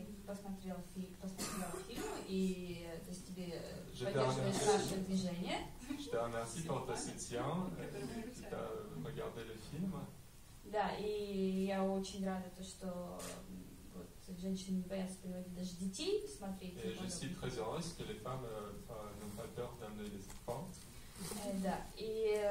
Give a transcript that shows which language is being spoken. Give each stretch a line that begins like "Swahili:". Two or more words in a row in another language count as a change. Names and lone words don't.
Russian: посмотрел фильм, и то есть тебе поддерживаешь наше движение.
French: Je te remercie pour ta soutien, tu as regardé le film.
Russian: Да, и я очень рада, что вот, женщины не боятся приводить даже детей смотреть.
French: Et je suis très heureuse que les femmes n'ont pas peur d'amener les enfants.
Russian: Да, и...